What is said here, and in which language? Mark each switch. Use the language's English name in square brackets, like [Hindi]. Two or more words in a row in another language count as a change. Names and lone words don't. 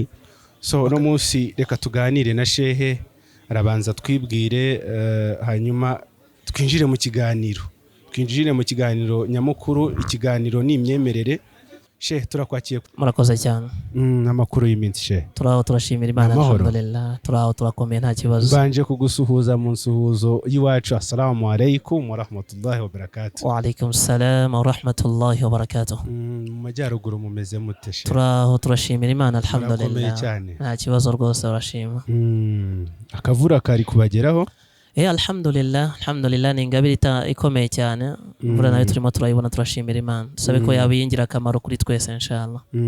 [Kinyarwanda] So no munsi reka tuganire na Shehe, arabanza twibwire hanyuma twinjire mu kiganiro nyamukuru. Ikiganiro ni imyemerere. Shehe turakwakiye. Murakoze cyane. Amakuru y'iminsi Shehe. Turashimira Imana, alhamdulillah, turakomeye nta kibazo. Banje kugusuhuza mu nsuhuzo y'iwacu, [Arabic] السلام عليكم ورحمة الله وبركاته. وعليكم السلام ورحمة الله وبركاته. [Kinyarwanda] Mu majyaruguru mumeze mute Shehe? Turashimira Imana, alhamdulillah, nta kibazo rwose, urashima. Akavura kari kubageraho? Alhamdulillah ni ingabire ikomeye cyane. Imvura nayo turimo turayibona, turashimira Imana, dusabe ko yabiyingira akamaro kuri twese inshallah.